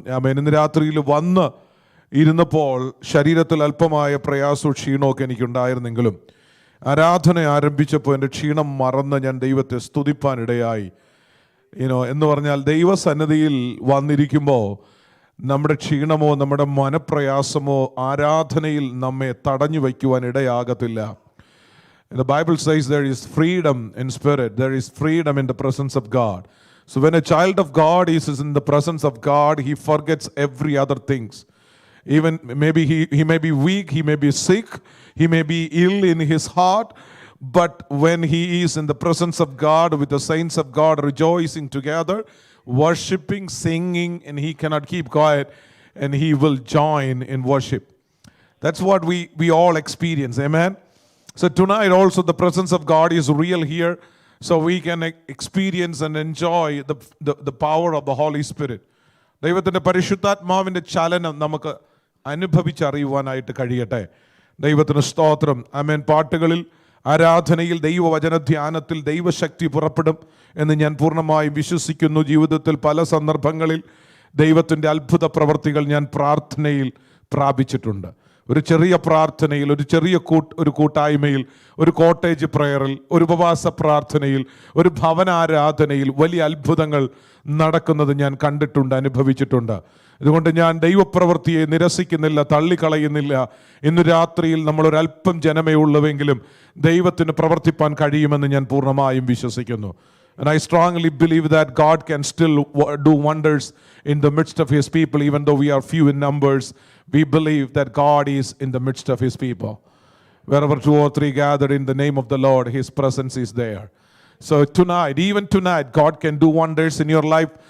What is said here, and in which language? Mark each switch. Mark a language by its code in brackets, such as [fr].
[ml] ഇന്ന് രാത്രിയിൽ വന്ന് ഇരുന്നപ്പോൾ ശരീരത്തിൽ അല്പമായ പ്രയാസവും ക്ഷീണമൊക്കെ എനിക്കുണ്ടായിരുന്നെങ്കിലും ആരാധന ആരംഭിച്ചപ്പോൾ എൻ്റെ ക്ഷീണം മറന്ന് ഞാൻ ദൈവത്തെ സ്തുതിപ്പാനിടയായി. എന്ന് പറഞ്ഞാൽ ദൈവസന്നിധിയിൽ വന്നിരിക്കുമ്പോൾ നമ്മുടെ ക്ഷീണമോ നമ്മുടെ മനപ്രയാസമോ ആരാധനയിൽ നമ്മെ തടഞ്ഞു വയ്ക്കുവാൻ ഇടയാകത്തില്ല. [en] The Bible says there is freedom in spirit. There is freedom in the presence of God. So when a child of God is in the presence of God, he forgets every other things. Even maybe he may be weak, he may be sick, he may be ill in his heart, but when he is in the presence of God with the saints of God rejoicing together, worshiping, singing, and he cannot keep quiet and he will join in worship. That's what we all experience. Amen. So tonight also the presence of God is real here, so we can experience and enjoy the power of the Holy Spirit. [ml] ദൈവത്തിൻ്റെ പരിശുദ്ധാത്മാവിൻ്റെ ചലനം നമുക്ക് അനുഭവിച്ചറിയുവാനായിട്ട് കഴിയട്ടെ. ദൈവത്തിന് സ്തോത്രം. ആമേൻ. പാട്ടുകളിൽ, ആരാധനയിൽ, ദൈവവചന ധ്യാനത്തിൽ ദൈവശക്തി പുറപ്പെടും എന്ന് ഞാൻ പൂർണ്ണമായും വിശ്വസിക്കുന്നു. ജീവിതത്തിൽ പല സന്ദർഭങ്ങളിൽ ദൈവത്തിൻ്റെ അത്ഭുത പ്രവർത്തികൾ ഞാൻ പ്രാർത്ഥനയിൽ പ്രാപിച്ചിട്ടുണ്ട്. ഒരു ചെറിയ പ്രാർത്ഥനയിൽ, ഒരു ചെറിയ കൂട്ടായ്മയിൽ, ഒരു കോട്ടേജ് പ്രയറിൽ, ഒരു ഉപവാസ പ്രാർത്ഥനയിൽ, ഒരു ഭവനാരാധനയിൽ വലിയ അത്ഭുതങ്ങൾ നടക്കുന്നത് ഞാൻ കണ്ടിട്ടുണ്ട്, അനുഭവിച്ചിട്ടുണ്ട്. അതുകൊണ്ട് ഞാൻ ദൈവപ്രവൃത്തിയെ നിരസിക്കുന്നില്ല, തള്ളിക്കളയുന്നില്ല. ഇന്നു രാത്രിയിൽ നമ്മളൊരല്പം ജനമേ ഉള്ളുവെങ്കിലും ദൈവത്തിന് പ്രവർത്തിപ്പാൻ കഴിയുമെന്ന് ഞാൻ പൂർണ്ണമായും വിശ്വസിക്കുന്നു. [en] And I strongly believe that God can still do wonders in the midst of His people, even though we are few in numbers. We believe that God is in the midst of His people. Wherever 2 or 3 gathered in the name of the Lord, His presence is there. So tonight, even tonight, God can do wonders in your life.